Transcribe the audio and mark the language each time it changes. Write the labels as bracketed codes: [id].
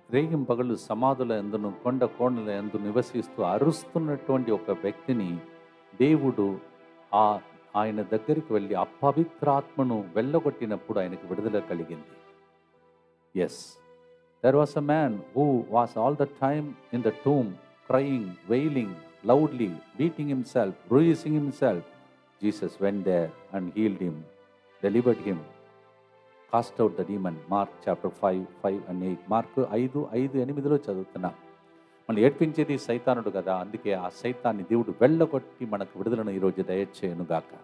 [te] రేయింపగలు సమాధుల ఎందును కొండ కోణల ఎందు నివసిస్తూ అరుస్తున్నటువంటి ఒక వ్యక్తిని దేవుడు ఆయన దగ్గరికి వెళ్ళి అపవిత్రాత్మను వెళ్ళగొట్టినప్పుడు ఆయనకు విడుదల కలిగింది. [en] Yes, there was a man who was all the time in the tomb crying, wailing loudly, beating himself, bruising himself. Jesus went there and healed him, delivered him, cast out the demon. Mark chapter 5 and 8. [te] Mark 5:8లో చదువుతున్నా. మనం ఏడ్పించేది సైతానుడు కదా, అందుకే ఆ సైతాన్ని దేవుడు వెళ్ళగొట్టి మనకు విడుదలను ఈరోజు దయచేయను గాక.